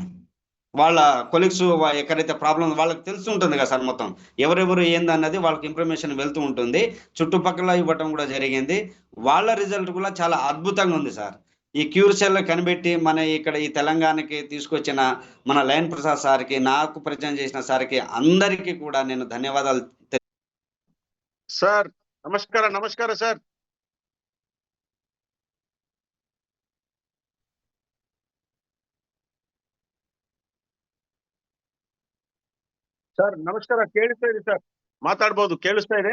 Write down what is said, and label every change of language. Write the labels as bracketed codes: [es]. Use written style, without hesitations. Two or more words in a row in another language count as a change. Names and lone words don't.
[te] వాళ్ళ కొలీగ్స్ ఎక్కడైతే ప్రాబ్లం వాళ్ళకి తెలిసి ఉంటుంది కదా సార్, మొత్తం ఎవరెవరు ఏందన్నది వాళ్ళకి ఇన్ఫర్మేషన్ వెళ్తూ ఉంటుంది, చుట్టుపక్కల ఇవ్వటం కూడా జరిగింది. వాళ్ళ రిజల్ట్ కూడా చాలా అద్భుతంగా ఉంది సార్. ఈ క్యూర్ సెల్ కనిపెట్టి మన ఇక్కడ ఈ తెలంగాణకి తీసుకొచ్చిన మన లయన్ ప్రసాద్ సార్కి, నాకు పరిచయం చేసిన సార్కి, అందరికీ కూడా నేను ధన్యవాదాలు. సార్ నమస్కారం, నమస్కారం సార్. [kn] ಸರ್ ನಮಸ್ಕಾರ, ಕೇಳಿಸ್ತಾ ಇದೆ ಸರ್, ಮಾತಾಡ್ಬೋದು, ಕೇಳಿಸ್ತಾ ಇದೆ.